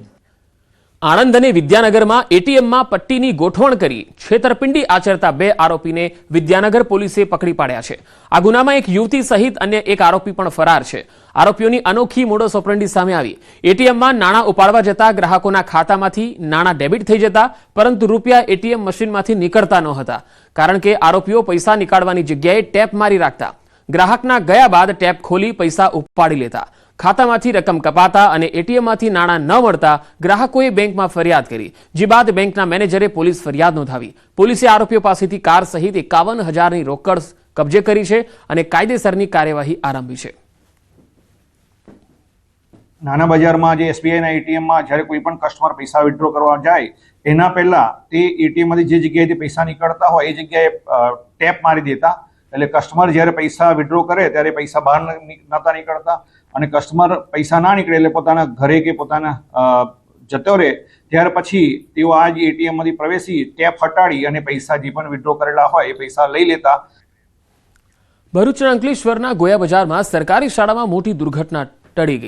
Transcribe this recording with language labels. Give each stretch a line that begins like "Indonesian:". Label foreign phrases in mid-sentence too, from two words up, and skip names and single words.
Gujarati: આણંદ અને વિદ્યાનગરમાં એટીએમમાં પટ્ટીની ગોઠવણ કરી છેતરપિંડી આચરતા 2 આરોપીને વિદ્યાનગર પોલીસે પકડી પાડ્યા છે। આ ગુનામાં એક યુવતી સહિત અન્ય 1 આરોપી પણ ફરાર છે। આરોપીઓની અનોખી મોડસ ઓપરેન્ડી સામે આવી। એટીએમમાં નાણાં ઉપાડવા જતા ગ્રાહકોના ખાતામાંથી નાણાં ડેબિટ થઈ જતા, પરંતુ રૂપિયા એટીએમ મશીનમાંથી નીકળતા ન હતા, કારણ કે આરોપીઓ પૈસા નિકાળવાની જગ્યાએ ટેપ મારી રાખતા। ગ્રાહકના ગયા બાદ ટેપ ખોલી પૈસા ઉપાડી લેતા। ખાતામાંથી રકમ કપાતા અને એટીએમમાંથી નાણાં ન મળતા ગ્રાહકોએ બેંકમાં ફરિયાદ કરી, જે બાદ બેંકના મેનેજરે પોલીસ ફરિયાદ નોંધાવી। પોલીસે આરોપીઓ પાસેથી કાર સહિત 51,000 રોકડ કબ્જે કરી છે અને કાયદેસરની કાર્યવાહી આરંભી છે। નાના બજારમાં જે એસબીઆઈના એટીએમમાં જ્યારે કોઈ પણ કસ્ટમર પૈસા વિથડ્રો કરવા જાય એના પહેલા તે એટીએમમાંથી જે જગ્યાએથી પૈસા નીકળતા હોય એ જગ્યાએ ટેપ મારી દેતા, એટલે કસ્ટમર જ્યારે પૈસા વિથડ્રો કરે ત્યારે પૈસા બહાર નતા નીકળતા અને કસ્ટમર પૈસા ના નીકળે એટલે પોતાના ઘરે કે પોતાના જતો રહે ત્યાર પછી તેઓ આ જ એટીએમમાંથી પ્રવેશી ટેપ હટાડી અને પૈસા જે પણ વિથડ્રો કરેલા હોય એ પૈસા લઈ લેતા। ભરૂચના અંકલેશ્વરના ગોયા બજારમાં સરકારી શાળામાં મોટી દુર્ઘટના ટળી ગઈ।